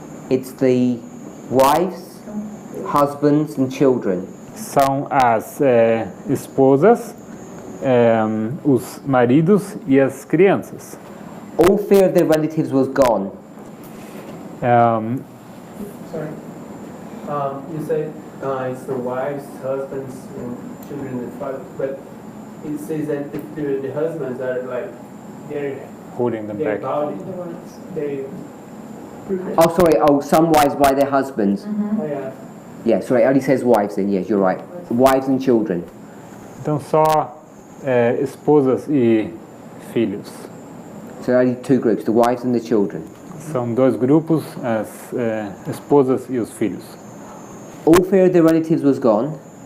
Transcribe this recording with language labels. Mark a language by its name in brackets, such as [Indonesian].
[English] It's the wives, husbands and children. [Portuguese] São as esposas, os maridos e as crianças. [English] All fear of their relatives was gone. Sorry. You said it's the wives, husbands, and children and fathers, but it says that the husbands are like they're Holding them back. bound. They. Oh, sorry. Oh, some wives by their husbands. Oh, yeah. Yeah, sorry. It only says wives then. Yes, you're right. Wives and children. [Portuguese] Então só esposas e filhos. [English] So only two groups, the wives and the children. [Portuguese] São dois grupos, as esposas e os filhos. [English] All fear of their relatives was gone.